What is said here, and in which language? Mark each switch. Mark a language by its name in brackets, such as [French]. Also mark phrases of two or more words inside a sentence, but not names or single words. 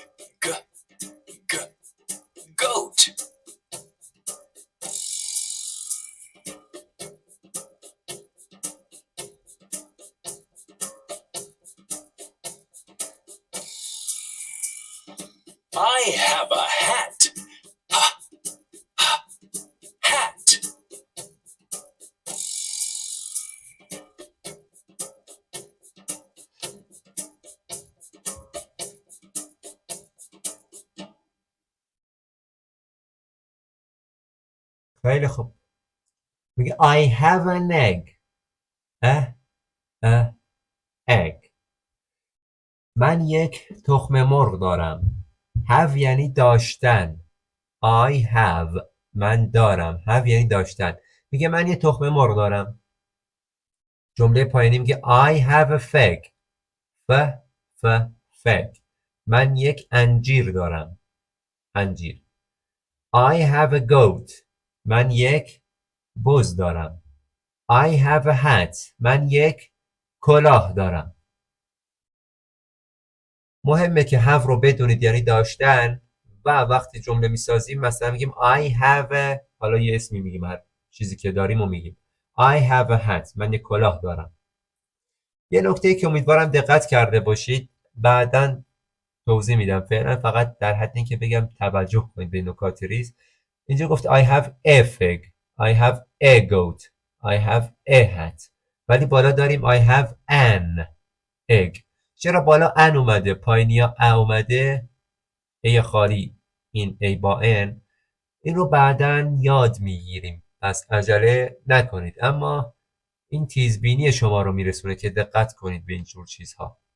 [English] Goat. I have a hat. Hat. [Persian] خیلی خوب. [English] میگه I have an egg. egg. [Persian] من یک تخم مرغ دارم. have یعنی داشتن. [English] I have [Persian] من دارم. have یعنی داشتن. میگه من یک تخم مرغ دارم. جمله پایینی میگه [English] I have a fig. fig. [Persian] من یک انجیر دارم. انجیر. [English] I have a goat. [Persian] من یک بز دارم. [English] I have a hat. [Persian] من یک کلاه دارم. مهمه که have رو بدونید یعنی داشتن و وقتی جمله میسازیم مثلا میگیم [English] I have a [Persian] حالا یه اسمی میگیم هر چیزی که داریم و میگیم [English] I have a hat. [Persian] من یک کلاه دارم. یه نکته که امیدوارم دقت کرده باشید بعداً توضیح میدم. فعلا فقط در حد این که بگم توجه کنید به نکات ریز. اینجا گفت [English] I have a fig. I have a goat. I have a hat. [Persian] ولی بالا داریم [English] I have an egg. [Persian] چرا بالا ان اومده پایینیا ا اومده ای خالی این ای با ان این رو بعداً یاد میگیریم پس عجله نکنید اما این تیزبینی شما رو میرسونه که دقت کنید به این جور چیزها.